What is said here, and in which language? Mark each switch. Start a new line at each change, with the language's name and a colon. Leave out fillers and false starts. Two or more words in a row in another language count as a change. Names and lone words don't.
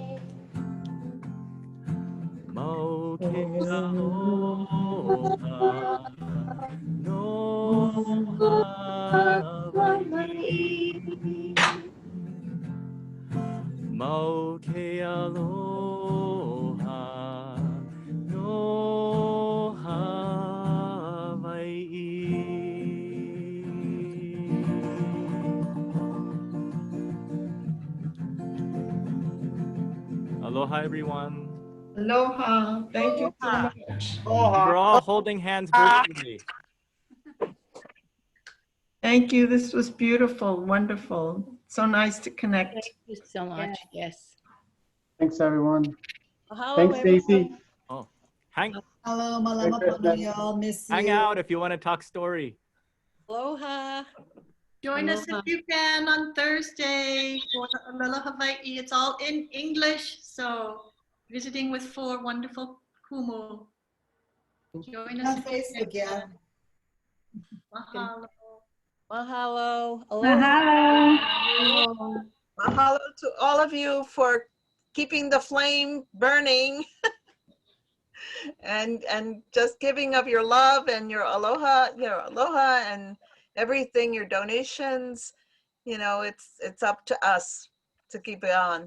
Hawaiian: mau ke aloha no Hawaii mau ke aloha no Hawaii.
English: Aloha, everyone. Aloha. Thank you so much. We're all holding hands virtually. Thank you. This was beautiful, wonderful. So nice to connect. Thank you so much. Yes. Thanks, everyone. Hello, Thanks, Stacy. Oh, hang Hello,
Hawaiian: malama pano
English: y'all. Miss hang you. out if you want to talk story. Aloha. Join us if you can on Thursday for Aloha Hawaii. It's all in English, so visiting with 4 wonderful kumu. Join us On if you Facebook, can. yeah. Mahalo. Mahalo. Aloha. Mahalo. Mahalo to all of you for keeping the flame burning and just giving of your love and your aloha and everything, your donations. You know, it's up to us to keep it on.